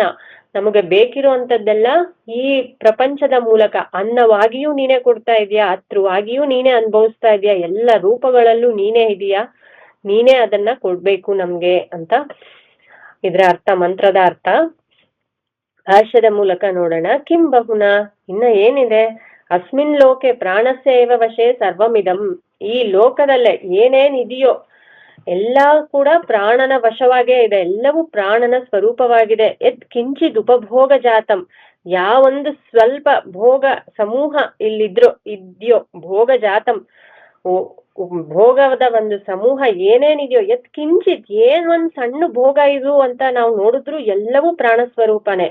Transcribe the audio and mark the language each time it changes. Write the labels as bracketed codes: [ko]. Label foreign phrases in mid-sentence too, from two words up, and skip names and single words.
[kn] ನಮಗೆ ಬೇಕಿರುವಂತದ್ದೆಲ್ಲ ಈ ಪ್ರಪಂಚದ ಮೂಲಕ ಅನ್ನವಾಗಿಯೂ ನೀನೇ ಕೊಡ್ತಾ ಇದೀಯಾ, ಅತೃವಾಗಿಯೂ ನೀನೇ ಅನುಭವಿಸ್ತಾ ಇದೀಯಾ, ಎಲ್ಲ ರೂಪಗಳಲ್ಲೂ ನೀನೇ ಇದೀಯಾ, ನೀನೇ ಅದನ್ನ ಕೊಡ್ಬೇಕು ನಮ್ಗೆ ಅಂತ ಇದ್ರ ಅರ್ಥ, ಮಂತ್ರದ ಅರ್ಥ. ಭಾಷ್ಯದ ಮೂಲಕ ನೋಡೋಣ. [sa] ಕಿಂ ಬಹುನ, [kn] ಇನ್ನ ಏನಿದೆ. [sa] ಅಸ್ಮಿನ್ ಲೋಕೆ ಪ್ರಾಣಸ್ಯ ಏವ ವಶೇ ಸರ್ವಮಿದಂ, [kn] ಈ ಲೋಕದಲ್ಲೇ ಏನೇನಿದೆಯೋ ಎಲ್ಲಾ ಕೂಡ ಪ್ರಾಣನ ವಶವಾಗೇ ಇದೆ, ಎಲ್ಲವೂ ಪ್ರಾಣನ ಸ್ವರೂಪವಾಗಿದೆ. [sa] ಯತ್ ಕಿಂಚಿದ್ ಉಪಭೋಗ ಜಾತಂ, [kn] ಯಾವೊಂದು ಸ್ವಲ್ಪ ಭೋಗ ಸಮೂಹ ಇದೆಯೋ [sa] ಭೋಗ ಜಾತಂ, [kn] ಭೋಗದ ಒಂದು ಸಮೂಹ ಏನೇನಿದೆಯೋ, [sa] ಯತ್ ಕಿಂಚಿತ್ [kn] ಒಂದ್ ಸಣ್ಣ ಭೋಗ ಇದು ಅಂತ ನಾವು ನೋಡಿದ್ರು ಎಲ್ಲವೂ ಪ್ರಾಣ ಸ್ವರೂಪನೇ.